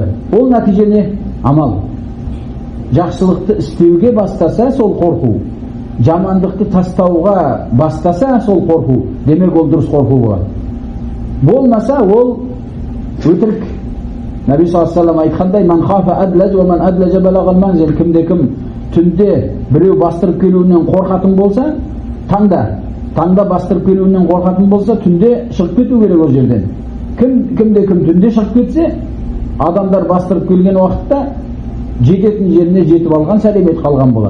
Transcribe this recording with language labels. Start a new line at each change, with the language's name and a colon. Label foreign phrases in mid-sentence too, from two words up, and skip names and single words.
Kazakh: Ол нәтиже не? Амал. Жақсылықты істеуге бастаса сол қорқу, жамандықты тастауға бастаса сол қорқу, демек ол дұрыс қорқу болады. Болмаса ол өтірік.
Arabic: نبي صلى الله عليه وسلم айтқандай, "من خاف أدلج ومن أدلج بلغ المنزل",
Kazakh: кімде-кім түнде біреу бастырып келуінен қорқатын болса, таңда бастырып келуінен қорқатын болса, түнде шығып кету керек ол жерден. Кімде-кім түнде шығып кетсе, адамдар бастырып келген уақытта жететін жеріне жетіп алған, сәлемет қалған болады.